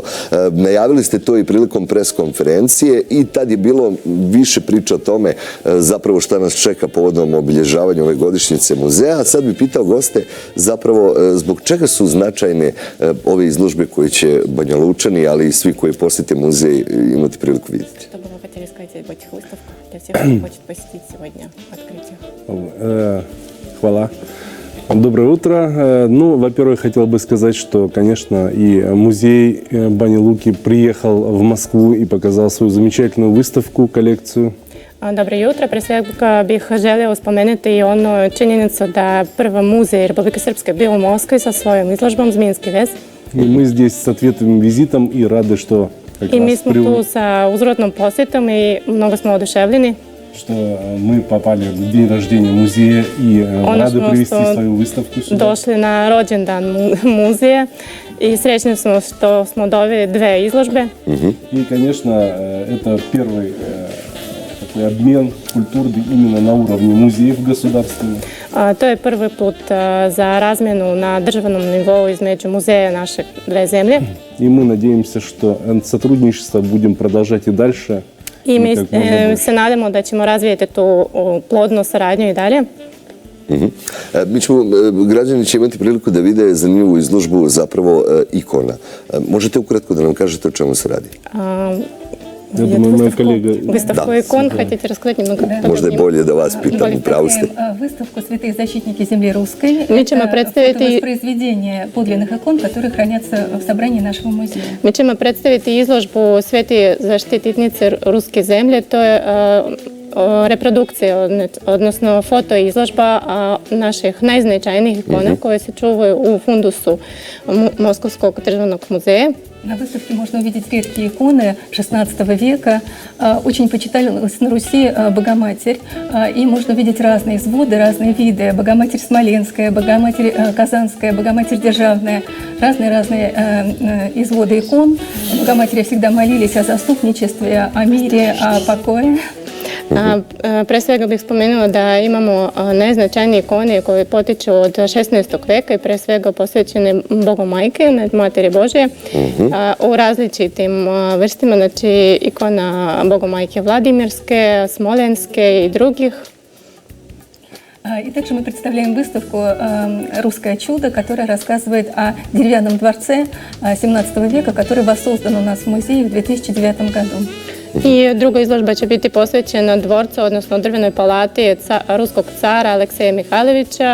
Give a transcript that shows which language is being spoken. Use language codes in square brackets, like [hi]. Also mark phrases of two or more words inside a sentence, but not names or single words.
[sr] Najavili ste to i prilikom preskonferencije i tad je bilo više priča o tome zapravo šta nas čeka povodom obilježavanja ove godišnjice muzeja. A sad bih pitao goste zapravo zbog čega su značajne ove izložbe koje će Banja Lučani, ali i svi koji posjete muzej imati priliku vidjeti. Što bi htjeli [ru] сказать об этих выставках для всех, кто хочет посетить сегодня открытие? Хвала. Доброе утро. Ну, во-первых, хотел бы сказать, что, конечно, и музей Бани Луки приехал в Москву и показал свою замечательную выставку, коллекцию. [sr] Dobro jutro. Pre svega bih želio spomenuti i onu činjenicu da prvi muzej Republike Srpske bio u Moskvi sa svojom izložbom Zminski vez. [ru] И мы здесь с ответным визитом и рады, что как [sr] I mi [ru] раз [sr] smo tu sa uzrodnom posjetom i mnogo smo oduševljeni. [ru] что мы попали в день рождения музея и рады привести свою выставку сюда. [sr] Došli na rođendan muzeja i srećni smo što smo doveli dve izložbe. [ru] И, конечно, это первый такой обмен культурный именно на уровне музеев государственных. [sr] To je prvi put za razmjenu na državnom nivou između muzeja naše dve zemlje. [ru] И мы надеемся, что сотрудничество будем продолжать и дальше. [sr] I mi se nadamo da ćemo razvijeti tu plodnu saradnju i dalje. Građani će imati priliku da vide zanimljivu izložbu zapravo ikona. Možete ukratko da nam kažete o čemu se radi? [ru] Я думаю, моя коллега... Выставку икон, хотите рассказать немного? [sr] Možda je bolje da vas pitam, upravo ste. [ru] Выставку «Святые защитники земли русской». [sr] Mi ćemo predstaviti [ru] воспроизведение подлинных икон, которые хранятся в собрании нашего музея. [sr] Mi ćemo predstaviti izložbu Sveti zaštitnice ruske zemlje. To je reprodukcija, odnosno foto izložba naših najznačajnijih ikona koje se čuvaju u fundusu Moskovskog državnog muzeja. [ru] На выставке можно увидеть редкие иконы XVI века. Очень почиталась на Руси Богоматерь. И можно увидеть разные изводы, разные виды. Богоматерь Смоленская, Богоматерь Казанская, Богоматерь Державная. Разные изводы икон. Богоматери всегда молились о заступничестве, о мире, о покое. [sr] Pre svega bih spomenula da imamo najznačajnije ikone koje potiču od 16. veka i pre svega posvećene Bogu Majke, Materi Božje, u različitim vrstima, znači ikona Bogu Majke Vladimirske, Smolenske i drugih. [ru] И также мы представляем выставку «Русское чудо», которая рассказывает о деревянном дворце XVII века, который воссоздан у нас в музее в 2009 году. [sr] I druga izložba će biti posvećena dvorcu, odnosno drvenoj palati ruskog cara Alekseja Mihajlovića.